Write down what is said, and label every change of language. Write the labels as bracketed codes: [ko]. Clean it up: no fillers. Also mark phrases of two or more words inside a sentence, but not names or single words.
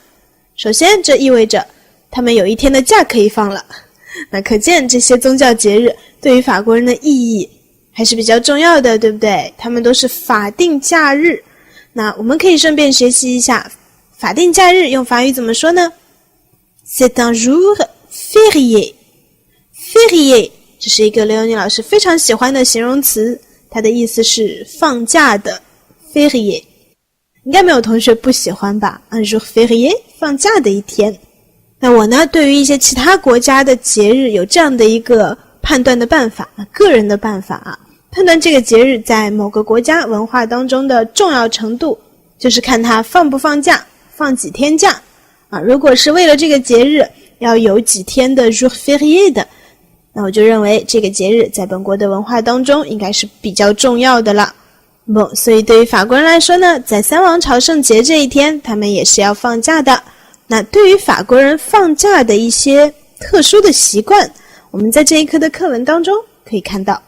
[zh] 首先这意味着他们有一天的假可以放了，那可见这些宗教节日对于法国人的意义还是比较重要的，对不对？他们都是法定假日。那我们可以顺便学习一下法定假日用法语怎么说呢？ [fr] C'est un jour férié。 [zh] férié 这是一个刘永宁老师非常喜欢的形容词，它的意思是放假的 férié。应该没有同学不喜欢吧？ [fr] un jour férié [zh] 放假的一天。那我呢，对于一些其他国家的节日有这样的一个判断的办法，个人的办法判断这个节日在某个国家文化当中的重要程度，就是看它放不放假，放几天假如果是为了这个节日要有几天的 [fr] jour férié [zh] 的，那我就认为这个节日在本国的文化当中应该是比较重要的了。所以对于法国人来说呢，在3王朝圣节这一天他们也是要放假的。那对于法国人放假的一些特殊的习惯，我们在这一课的课文当中可以看到。